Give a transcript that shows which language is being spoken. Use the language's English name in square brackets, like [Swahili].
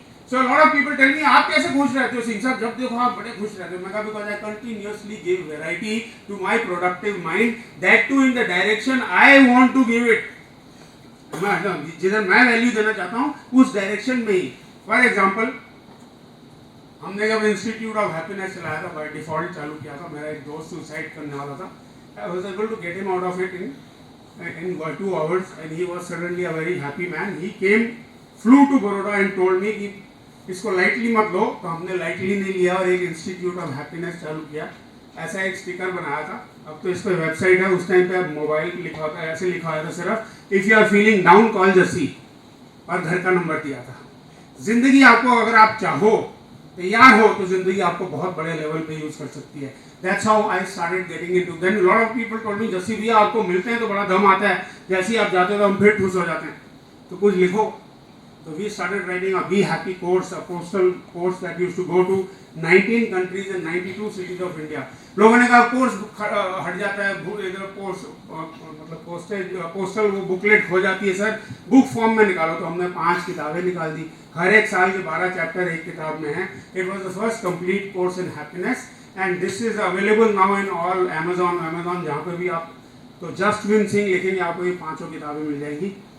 [English] so lot of people tell me, [Hindi] आप कैसे खुश रहते हो सिंह साहब? जब देखो आप बड़े खुश रहते हो. [English] मैं कहा because I continuously give variety to my productive mind, that too in the direction I want to give it. [Hindi] जिधर मैं वैल्यू देना चाहता हूँ उस डायरेक्शन में ही. फॉर एग्जाम्पल, हमने जब इंस्टीट्यूट ऑफ हैप्पीनेस चलाया था, बाय डिफॉल्ट चालू किया था, मेरा एक दोस्त सुसाइड करने वाला था. [English] I was able to get him out of it in 2 hours, and he was suddenly a very happy man. He came, flew to Baroda and told me [Hindi] कि इसको लाइटली मत लो. तो हमने लाइटली नहीं लिया और एक इंस्टीट्यूट ऑफ हैप्पीनेस चालू किया. ऐसा एक स्टिकर बनाया था. अब तो इस पर वेबसाइट है, उस टाइम पे मोबाइल लिखा होता है, ऐसे लिखा होता है सिर्फ, [English] if you are feeling down call Jassi, [Hindi] और घर का नंबर दिया था. जिंदगी आपको, अगर आप चाहो, तैयार हो, तो जिंदगी आपको बहुत बड़े लेवल पे यूज कर सकती है. [English] That's how I started getting into. Then a lot of people told me, [Hindi] जैसे भैया आपको मिलते हैं तो बड़ा दम आता है, जैसे ही आप जाते हो तो हम फिर ठुस हो जाते हैं, तो कुछ लिखो. [English] So we started writing a Be Happy course, a postal course that used to go to 19 countries and 92 cities of India. [Hindi] लोगों ने कहा कोर्स हट जाता है, इधर मतलब पोस्टल वो बुकलेट हो जाती है सर, बुक फॉर्म में निकालो. तो हमने 5 किताबें निकाल दी, हर एक साल के 12 चैप्टर एक किताब में है. [English] it was the first complete course in happiness, and this is available now in all Amazon [Hindi] जहाँ पे भी आप तो जस्टविन सिंह लिखेंगे आपको ये 5 किताबें मिल जाएंगी.